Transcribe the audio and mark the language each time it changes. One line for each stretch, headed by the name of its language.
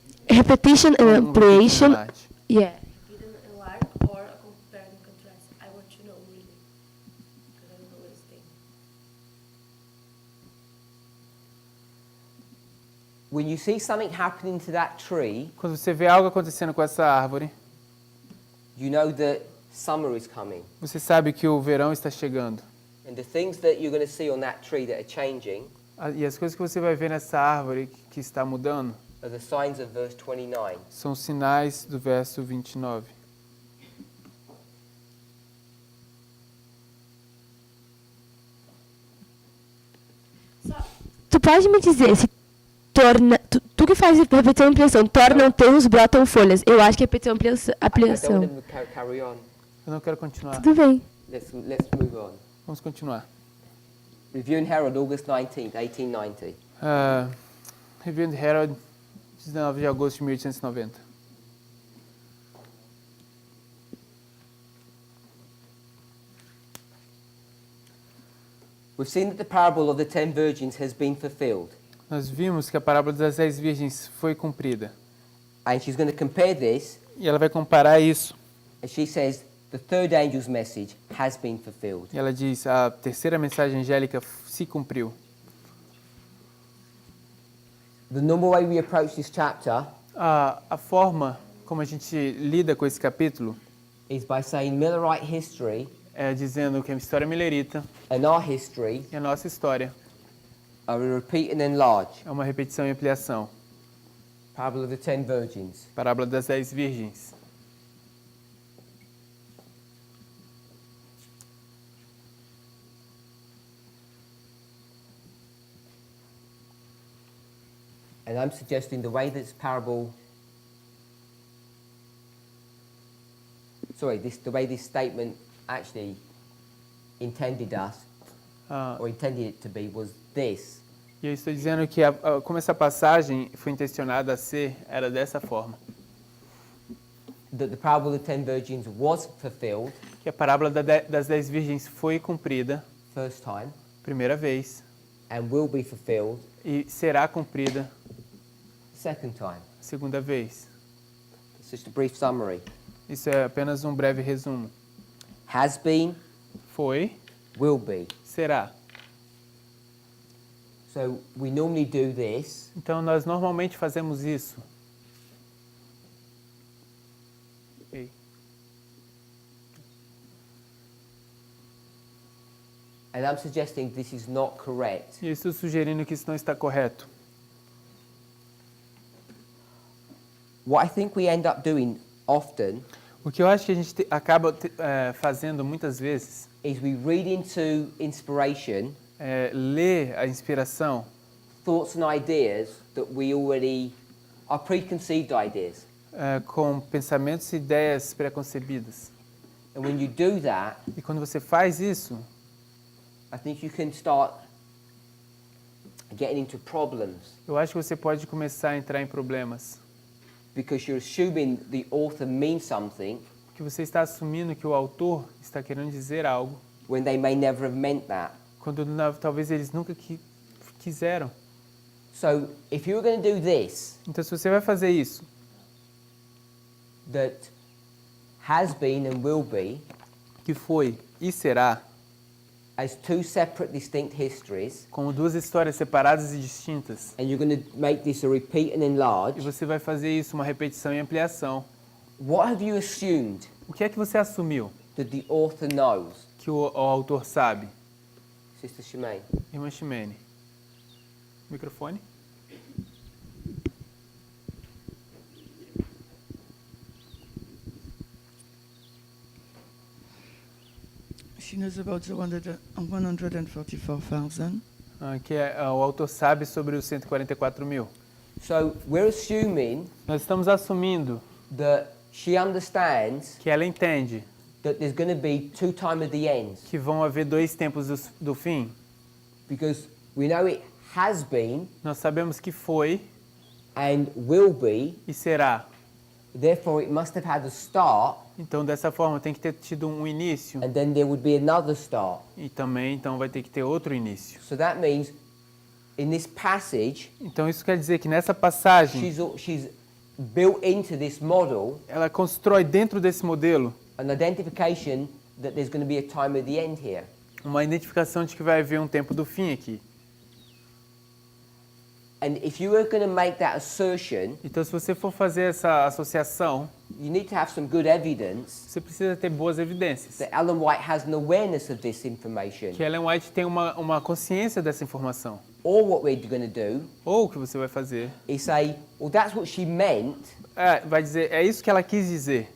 English: Repetition and ampliation.
Portuguese: Repetição.
English: Yeah. Either a lark or a compare and contrast. I want to know really. Because I don't know what it's saying. When you see something happening to that tree,
Portuguese: Quando você vê algo acontecendo com essa árvore,
English: you know that summer is coming.
Portuguese: você sabe que o verão está chegando.
English: And the things that you're going to see on that tree that are changing
Portuguese: E as coisas que você vai ver nessa árvore que está mudando
English: are the signs of verse 29.
Portuguese: são sinais do verso 29. Tu pode me dizer se torna. Tu que faz repetição e ampliação, tornam tenros, brotam folhas. Eu acho que é repetição e
English: I don't
Portuguese: ampliação.
English: want them to carry on.
Portuguese: Eu não quero continuar. Tudo bem.
English: Let's move on.
Portuguese: Vamos continuar.
English: Review and Herald, August 19th, 1890.
Portuguese: Review and Herald, 19 de agosto de 1890.
English: We've seen that the parable of the 10 virgins has been fulfilled.
Portuguese: Nós vimos que a parábola das 10 virgens foi cumprida.
English: And she's going to compare this,
Portuguese: E ela vai comparar isso.
English: and she says the third angel's message has been fulfilled.
Portuguese: E ela diz, a terceira mensagem angélica se cumpriu.
English: The normal way we approach this chapter
Portuguese: A forma como a gente lida com esse capítulo
English: is by saying Millerite history
Portuguese: é dizendo que a história millerita
English: and our history
Portuguese: e a nossa história
English: are a repeat and enlarge.
Portuguese: é uma repetição e ampliação.
English: Parable of the 10 virgins.
Portuguese: Parábola das 10 virgens.
English: And I'm suggesting the way this parable, the way this statement actually intended us, Ah, or intended it to be, was this.
Portuguese: e eu estou dizendo que como essa passagem foi intencionada a ser, era dessa forma.
English: That the parable of the 10 virgins was fulfilled
Portuguese: Que a parábola das 10 virgens foi cumprida,
English: first time,
Portuguese: primeira vez,
English: and will be fulfilled
Portuguese: e será cumprida
English: second time.
Portuguese: segunda vez.
English: It's just a brief summary.
Portuguese: Isso é apenas um breve resumo.
English: Has been,
Portuguese: Foi,
English: will be.
Portuguese: será.
English: So we normally do this
Portuguese: Então nós normalmente fazemos isso.
English: And I'm suggesting this is not correct.
Portuguese: E eu estou sugerindo que isso não está correto.
English: What I think we end up doing often
Portuguese: O que eu acho que a gente acaba fazendo muitas vezes
English: is we read into inspiration
Portuguese: é ler a inspiração,
English: thoughts and ideas that we already are preconceived ideas.
Portuguese: Com pensamentos e ideias preconcebidas.
English: And when you do that,
Portuguese: E quando você faz isso,
English: I think you can start getting into problems
Portuguese: eu acho que você pode começar a entrar em problemas.
English: because you're assuming the author means something
Portuguese: Porque você está assumindo que o autor está querendo dizer algo,
English: when they may never have meant that.
Portuguese: quando talvez eles nunca quiseram.
English: So if you were going to do this,
Portuguese: Então, se você vai fazer isso,
English: that has been and will be,
Portuguese: que foi e será,
English: as two separate distinct histories,
Portuguese: como duas histórias separadas e distintas,
English: and you're going to make this a repeat and
Portuguese: e
English: enlarge,
Portuguese: você vai fazer isso uma repetição e ampliação,
English: what have you assumed
Portuguese: o que é que você assumiu
English: that the author knows?
Portuguese: que o autor sabe?
English: Sister Shemaine.
Portuguese: Irmã Ximene. Microfone.
English: She knows about the 144,000.
Portuguese: Que o autor sabe sobre os 144 mil.
English: So we're assuming
Portuguese: Nós estamos assumindo
English: that she understands
Portuguese: que ela entende
English: that there's going to be two time of the ends,
Portuguese: que vão haver dois tempos do fim.
English: because we know it has been
Portuguese: Nós sabemos que foi
English: and will be,
Portuguese: e será.
English: therefore it must have had a start,
Portuguese: Então, dessa forma, tem que ter tido um início
English: and then there would be another start.
Portuguese: e também, então, vai ter que ter outro início.
English: So that means in this passage,
Portuguese: Então, isso quer dizer que nessa passagem,
English: she's built into this model
Portuguese: ela constrói dentro desse modelo
English: an identification that there's going to be a time of the end here.
Portuguese: uma identificação de que vai haver um tempo do fim aqui.
English: And if you are going to make that assertion,
Portuguese: Então, se você for fazer essa associação,
English: you need to have some good evidence
Portuguese: você precisa ter boas evidências.
English: that Ellen White has an awareness of this information.
Portuguese: Que Ellen White tem uma consciência dessa informação.
English: Or what we're going to do
Portuguese: Ou o que você vai fazer
English: is say, well, that's what she meant,
Portuguese: vai dizer, é isso que ela quis dizer,